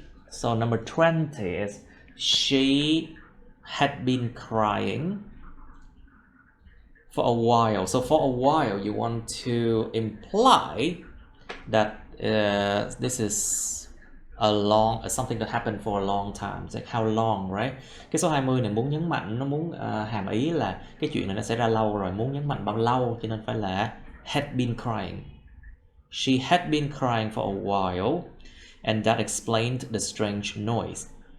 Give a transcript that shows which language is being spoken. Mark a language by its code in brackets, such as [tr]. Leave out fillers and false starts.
[en] So number 20 is she had been crying for a while. So for a while you want to imply that this is something that happened for a long time. It's like how long, right? [vi] Cái số 20 này muốn nhấn mạnh, nó muốn hàm ý là cái chuyện này nó xảy ra lâu rồi, muốn nhấn mạnh bao lâu, cho nên phải là [en] had been crying. She had been crying for a while, and that explained the strange noise.